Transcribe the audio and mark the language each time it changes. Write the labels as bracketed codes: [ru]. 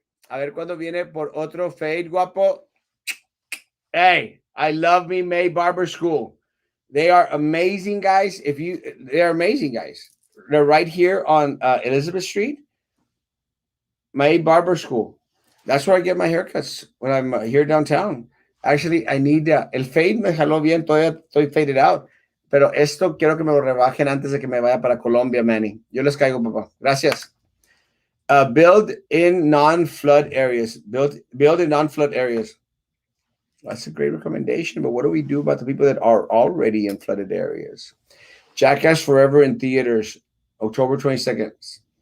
[es] A ver cuándo viene por otro fade, guapo. [en] Hey, I love me May Barber School. They are amazing guys. They're amazing guys. They're right here on Elizabeth Street. May Barber School. That's where I get my haircuts when I'm here downtown. Actually, I need [es] el fade me jaló bien. Todavía estoy [en] faded out. [es] Pero esto quiero que me lo rebajen antes de que me vaya para Colombia, Manny. Yo les caigo, papá. Gracias. [en] Build in non-flood areas. Build in non-flood areas. That's a great recommendation. But what do we do about the people that are already in flooded areas? Jackass Forever in theaters, October 22nd.